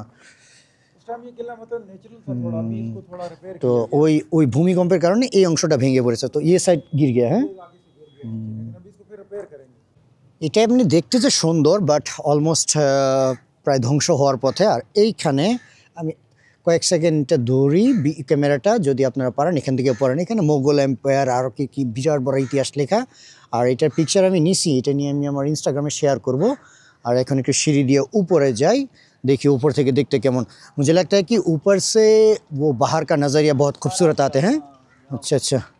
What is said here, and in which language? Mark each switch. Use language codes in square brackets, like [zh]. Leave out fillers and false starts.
[hi] उस टाइम ये किला मतलब नेचुरल था थोड़ा, अभी इसको थोड़ा रिपेयर [bn] তো ওই ভূমিকম্পের কারণে এই অংশটা ভেঙে পড়েছে তো এই সাইড [hi] গির গিয়া [bn] হ্যাঁ [hi] किया आगे से गिर गया, लेकिन अभी इसको फिर रिपेयर करेंगे। [bn] এটা এমনি দেখতে যে সুন্দর বাট অলমোস্ট প্রায় ধ্বংস হওয়ার পথে আর এইখানে আমি কয়েক সেকেন্ডটা ধরি ক্যামেরাটা যদি আপনারা পারেন এখান থেকে পড়েন এখানে মোগল এম্পায়ার আরও কি কি বিরাট বড় ইতিহাস লেখা আর এটার পিকচার আমি নিছি এটা নিয়ে আমি আমার ইনস্টাগ্রামে শেয়ার করব আর এখন একটু সিঁড়ি দিয়ে উপরে যাই देखिए ऊपर থেকে देखते কেমন [hi] मुझे लगता है कि ऊपर से वो बाहर का नज़रिया बहुत खूबसूरत आते हैं अच्छा अच्छा